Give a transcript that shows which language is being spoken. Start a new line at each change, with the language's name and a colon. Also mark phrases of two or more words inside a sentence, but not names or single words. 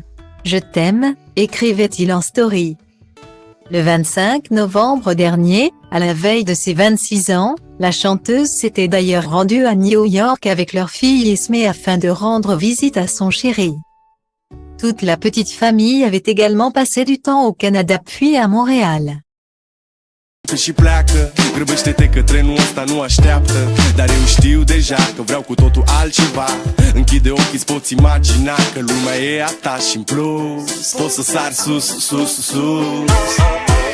French: Je t'aime, écrivait-il en story. Le 25 novembre dernier, à la veille de ses 26 ans, la chanteuse s'était d'ailleurs rendue à New York avec leur fille Esmé afin de rendre visite à son chéri. Toute la petite famille avait également passé du temps au Canada puis à Montréal.
Romanian: Și pleacă, grăbește-te că trenul ăsta nu așteaptă. Dar eu știu deja că vreau cu totul altceva. Închide ochii, îți poți imagina că lumea e a ta și în plus poți să sari sus, sus, sus.